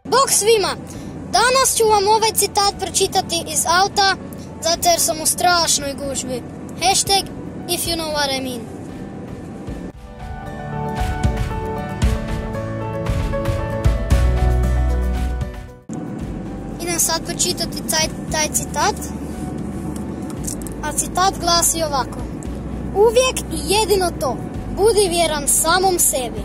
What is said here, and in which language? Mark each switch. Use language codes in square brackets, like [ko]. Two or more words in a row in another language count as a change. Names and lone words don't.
[hr] svima! Danas ću vam ovaj citat pročitati iz auta, zato jer sam u strašnoj gužvi. [en] Hashtag if you know what I mean. [hr] Idem sad pročitati taj citat. A citat glasi ovako. Uvijek i jedino to, budi vjeran samom sebi.